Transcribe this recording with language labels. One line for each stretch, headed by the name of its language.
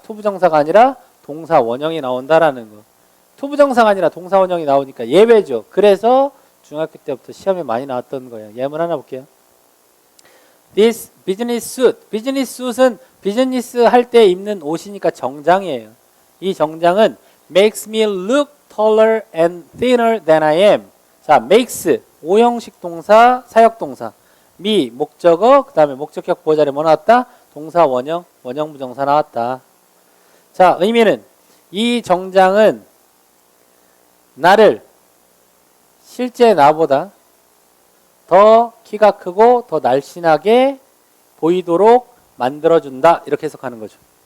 Korean: to 부정사가 아니라 동사 원형이 나온다라는 거. to 부정사가 아니라 동사 원형이 나오니까 예외죠. 그래서 중학교 때부터 시험에 많이 나왔던 거예요. 예문 하나 볼게요.
English: This business suit.
Korean: business suit은 비즈니스 할 때 입는 옷이니까 정장이에요. 이 정장은
English: makes me look taller and thinner than I am.
Korean: 자, makes 5형식 동사, 사역동사. me 목적어, 그 다음에 목적격 보호 자리에 뭐 나왔다? 동사 원형, 원형 부정사 나왔다. 자, 의미는 이 정장은 나를 실제 나보다 더 키가 크고 더 날씬하게 보이도록 만들어준다. 이렇게 해석하는 거죠.